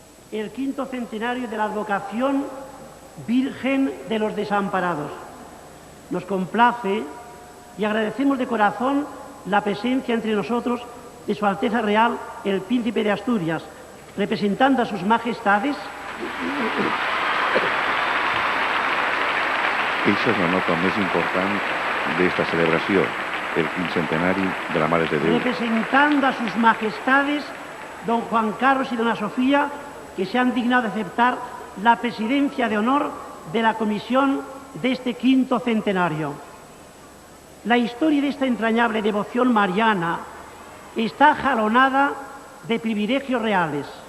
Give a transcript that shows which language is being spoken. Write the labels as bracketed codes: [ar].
[es] El quinto centenario de la advocación Virgen de los Desamparados. Nos complace y agradecemos de corazón la presencia entre nosotros de Su Alteza Real, el Príncipe de Asturias, representando a sus majestades. [ca] Eixa és la nota més important d'esta celebració, el quincentenari de la Mare de Déu. [es] Representando a sus majestades, don Juan Carlos y dona Sofía, que se han dignado de aceptar la presidencia de honor de la comisión de este quinto centenario. La historia de esta entrañable devoción mariana está jalonada de privilegios reales.